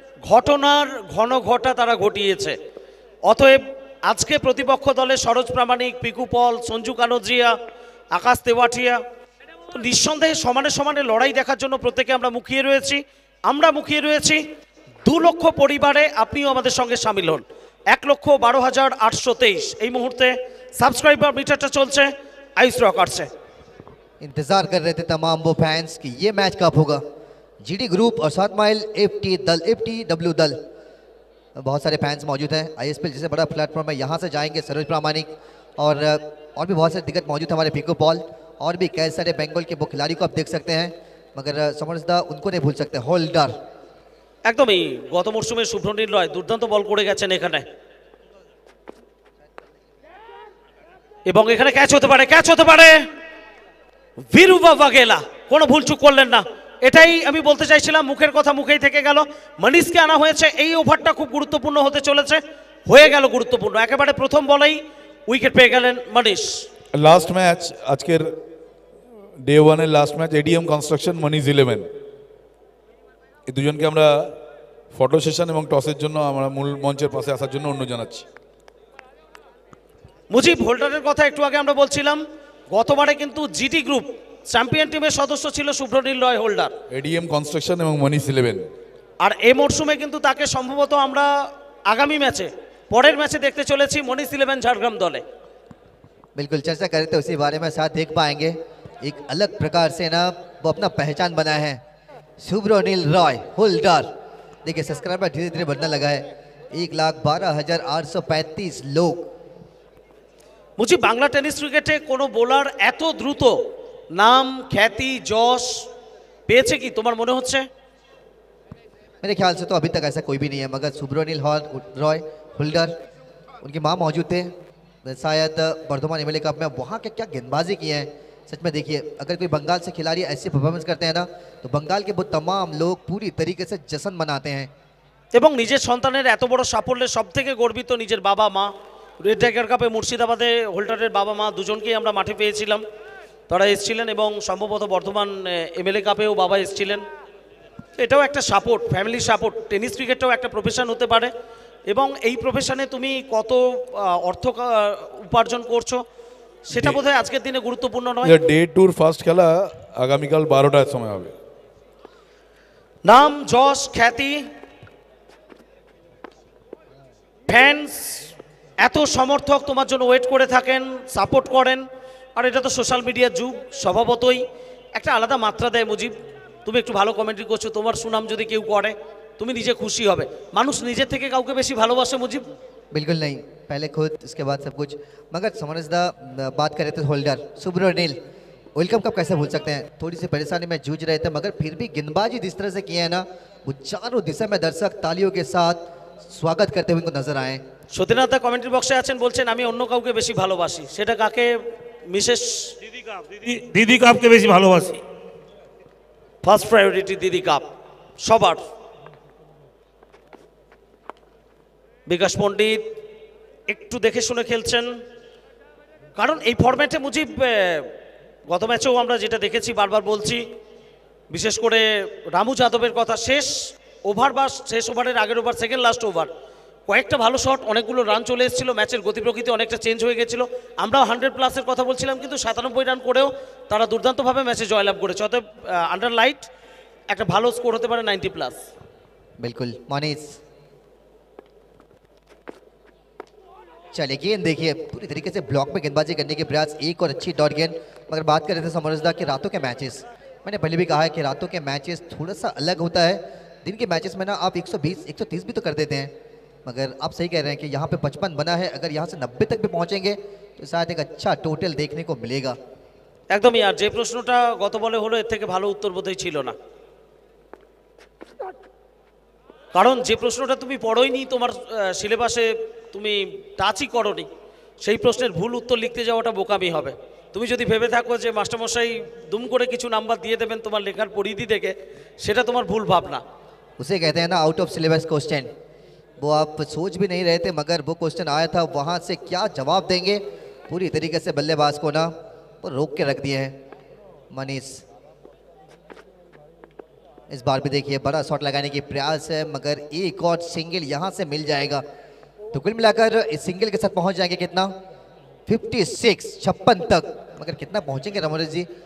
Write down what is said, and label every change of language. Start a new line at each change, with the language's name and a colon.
Bangla: ঘটনার ঘন ঘটা তারা ঘটিয়েছে। অতএব আজকে প্রতিপক্ষ দলে সরোজ প্রামাণিক, পিকু পল, সঞ্জু কানোজিয়া, আকাশ তেওয়াটিয়া, তো নিঃসন্দেহে সমানে সমানে লড়াই দেখার জন্য প্রত্যেকে আমরা মুখিয়ে রয়েছি। 2 লক্ষ পরিবারে আপনিও আমাদের সঙ্গে সামিল হন। 1,12,823 এই মুহূর্তে সাবস্ক্রাইবার মিটারটা চলছে আইস রকার্সে।
Hindi: इंतजार कर रहे थे तमाम वो फैंस कि ये मैच कब होगा। जीडी ग्रुप और 7 माइल FTW दल, बहुत सारे फैंस मौजूद हैं। ISPL जैसे बड़ा प्लेटफॉर्म है, यहाँ से जाएंगे सरोज प्रामाणिक और भी बहुत सारे दिग्गज मौजूद हैं, हमारे पिको पॉल और भी कई सारे बंगाल के वो खिलाड़ी को आप देख सकते हैं, मगर समझदा उनको नहीं भूल सकते, होल्डर।
Bangla: একদমই গত মরশুমে শুভ্রনীল রয় দুর্দান্ত বল করে গেছেন এখানে, এবং এখানে ক্যাচ হতে পারে ভিরুবা ভাগেলা, কোনো ভুলচুক করলেন না। এটাই আমি বলতে চাইছিলাম, মুখের কথা মুখেই থেকে গেল। মনীষকে আনা হয়েছে, এই ওভারটা খুব গুরুত্বপূর্ণ হতে চলেছে, হয়ে গেল গুরুত্বপূর্ণ। একেবারে প্রথম বলেই উইকেট পেয়ে গেলেন মনীষ। লাস্ট ম্যাচ আজকের day 1-এর last match ADM construction Moniz 11, এই দুজনকে আমরা ফটো সেশন এবং টসের জন্য আমরা মূল মঞ্চের পাশে আসার জন্য অনুরোধ জানাচ্ছি। মুজিব, হোল্ডারের কথা একটু আগে আমরা বলছিলাম, গতবারে কিন্তু জিটি গ্রুপ চ্যাম্পিয়ন টিমের সদস্য ছিল শুভ্রনীল রয় হোল্ডার, এডিএম কনস্ট্রাকশন এবং মনিজ 11, আর এই মরশুমে কিন্তু তাকে সম্ভবত আমরা আগামী ম্যাচে, পরের ম্যাচে দেখতে চলেছি মনিজ 11 ঝাড়গ্রাম দলে।
Hindi: बिल्कुल चर्चा करें तो उसी बारे में साथ देख पाएंगे, एक अलग प्रकार से ना वो अपना पहचान बनाया है शुभ्रनील रॉय होल्डर। देखिए सब्सक्राइबर धीरे धीरे बढ़ने लगा है, 1,12,835 लोग।
Bangla: মুজিব, বাংলা টেনিস ক্রিকেটে কোনো বোলার এত দ্রুত নাম, খ্যাতি, যশ পেয়েছে কি তোমার মনে হচ্ছে?
Hindi: मेरे ख्याल से तो अभी तक ऐसा कोई भी नहीं है, मगर शुभ्रनील रॉय होल्डर, उनकी माँ मौजूद थे शायद बर्धमान एमएलए कप में, वहाँ के क्या गेंदबाजी की है सच में। देखिए अगर कोई बंगाल से खिलाड़ी ऐसी परफॉर्मेंस करते हैं ना, तो बंगाल के वो तमाम लोग पूरी तरीके से जश्न मनाते हैं।
Bangla: এবং নিজের সন্তানের এত বড় সাফল্যে সব থেকে গর্বিত নিজের বাবা মা। রেড টাইগার কাপে মুর্শিদাবাদে হোল্ডারের বাবা মা দুজনকেই আমরা মাঠে পেয়েছিলাম, তারা এসেছিলেন, এবং সম্ভবত বর্ধমান এমএলএ কাপেও বাবা এসেছিলেন। এটাও একটা সাপোর্ট, ফ্যামিলি সাপোর্ট। টেনিস ক্রিকেটটাও একটা প্রফেশন হতে পারে, এবং এই প্রফেশনে তুমি কত অর্থ উপার্জন করছো সেটা বোধহয় আজকের দিনে গুরুত্বপূর্ণ নয়। ডে 2-র ফার্স্ট খেলা আগামীকাল 12টার সময় হবে। নাম, যশ, খ্যাতি, ফ্যান্স, এত সমর্থক তোমার জন্য ওয়েট করে থাকেন, সাপোর্ট করেন, আর এটা তো সোশ্যাল মিডিয়ার যুগ, স্বভাবতই একটা আলাদা মাত্রা দেয়। মুজিব, তুমি একটু ভালো কমেন্ট্রি করছো, তোমার সুনাম যদি কেউ করে তুমি নিজে খুশি হবে। মানুষ নিজের থেকে কাউকে বেশি ভালোবাসে মুজিব?
Hindi: बिल्कुल नहीं, पहले खुद इसके बाद सब कुछ। मगर समझदा बात करें तो होल्डर शुभ्रनील वर्ल्ड कप कब कैसे भूल सकते हैं। थोड़ी सी परेशानी में जूझ रहे थे, मगर फिर भी गेंदबाजी जिस तरह से किए हैं ना, वो चारों दिशा में दर्शक तालियों के साथ स्वागत करते हुए उनको नजर आए।
Bangla: সতীনাথ দা কমেন্ট্রি বক্সে আছেন, বলছেন আমি অন্য কাউকে বেশি ভালোবাসি। সেটা কাকে? মিসেস দিদি কাপকে বেশি ভালোবাসি। ফার্স্ট প্রায়োরিটি দিদি কাপ সবার। বিকাশ পণ্ডিত একটু দেখে শুনে খেলছেন, কারণ এই ফরম্যাটে মুজিব গত ম্যাচেও আমরা যেটা দেখেছি, বারবার বলছি, বিশেষ করে রামু যাদবের কথা, শেষ ওভার বা শেষ ওভারের আগের ওভার, সেকেন্ড লাস্ট ওভার, কয়েকটা ভালো শট, অনেকগুলো রান চলে এসেছিল, ম্যাচের গতি প্রকৃতি অনেকটা চেঞ্জ হয়ে গেছিলো। আমরাও 100+ কথা বলছিলাম, কিন্তু 97 রান করেও তারা দুর্দান্তভাবে ম্যাচে জয়লাভ করেছে। অতএব আন্ডার লাইট একটা ভালো স্কোর হতে পারে 90+।
Hindi: बिल्कुल मनीष, चलिए गेंद देखिए पूरी तरीके से ब्लॉक में गेंदबाजी करने के प्रयास, एक और अच्छी डॉट गेंद। मगर बात कर रहे थे समरसदा कि रातों के मैचेस, मैंने पहले भी कहा है कि रातों के मैचेस थोड़ा सा अलग होता है। दिन के मैचेस में ना आप 120 130 भी तो कर देते हैं, मगर आप सही कह रहे हैं कि यहाँ पे 55 बना है, अगर यहाँ से 90 तक भी पहुँचेंगे तो शायद एक अच्छा टोटल देखने को मिलेगा।
Bangla: একদমই। আর যে প্রশ্নটা গত বলে হলো, এর থেকে ভালো উত্তর বোধহয় ছিল না, কারণ যে প্রশ্নটা তুমি পড়োইনি, তোমার সিলেবাসে তুমি টাচই করোনি, সেই প্রশ্নের ভুল উত্তর লিখতে যাওয়াটা বোকামি হবে। তুমি যদি ভেবে থাকো যে মাস্টারমশাই দুম করে কিছু নাম্বার দিয়ে দেবেন তোমার লেখার পরিধি থেকে, সেটা তোমার ভুল ভাবনা।
Hindi: उसे कहते हैं ना
English: out of syllabus question,
Hindi: वो आप सोच भी नहीं रहे थे, मगर वो क्वेश्चन आया था, वहाँ से क्या जवाब देंगे, पूरी तरीके से बल्लेबाज को ना वो रोक के रख दिए हैं मनीष। इस बार भी देखिए बड़ा शॉट लगाने की प्रयास है, मगर एक और सिंगल यहाँ से मिल जाएगा तो कुल मिलाकर इस सिंगल के साथ पहुंच जाएंगे कितना 56 तक, मगर कितना पहुंचेंगे रमोरेश जी।